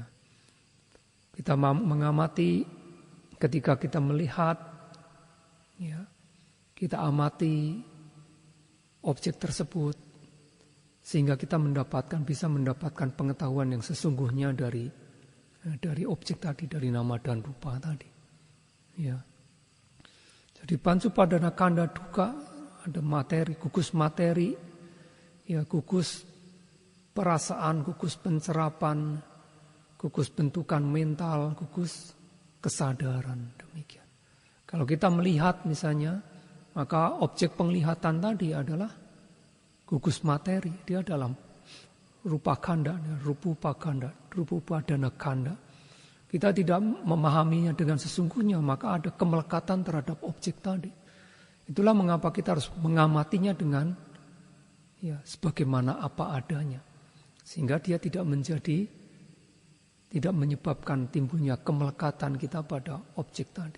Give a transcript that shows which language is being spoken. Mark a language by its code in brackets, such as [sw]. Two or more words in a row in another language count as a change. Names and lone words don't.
[id] Kita mengamati ketika kita melihat, ya, kita amati objek tersebut sehingga kita bisa mendapatkan pengetahuan yang sesungguhnya dari objek tadi, dari nama dan rupa tadi. Ya. Jadi [pi] pancupadana kanda duka [id] ada materi, gugus materi, ya gugus perasaan, gugus pencerapan, gugus bentukan mental, gugus kesadaran, demikian. Kalau kita melihat misalnya, maka objek penglihatan tadi adalah gugus materi, dia dalam [pi] rupa kanda, rupupadana kanda. [id] Kita tidak memahaminya dengan sesungguhnya, maka ada kemelekatan terhadap objek tadi. Itulah mengapa kita harus mengamatinya dengan sebagaimana apa adanya. Sehingga dia tidak menyebabkan timbulnya kemelekatan kita pada objek tadi.